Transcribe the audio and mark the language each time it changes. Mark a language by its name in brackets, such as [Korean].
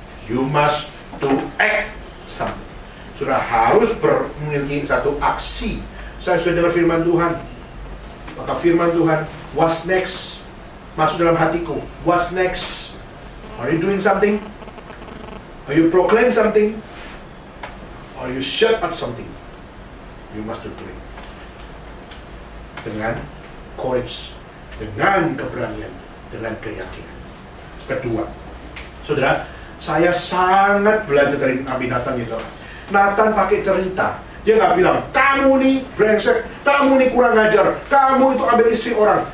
[English] You must to act something. [Indonesian] Saudara harus memiliki satu aksi. Saya sudah dengar firman Tuhan. Maka firman Tuhan, [English] what's next? [Indonesian] Masuk dalam hatiku. [English] What's next? Are you doing something? Are you proclaim something? Or you shut up something? You must do it. [Indonesian] Dengan courage, dengan keberanian, dengan keyakinan. Kedua, saudara, saya sangat belajar dari Nabi Nathan itu. Nathan pakai cerita. Dia nggak bilang, kamu nih brengsek, kamu nih kurang ajar, kamu itu ambil istri orang.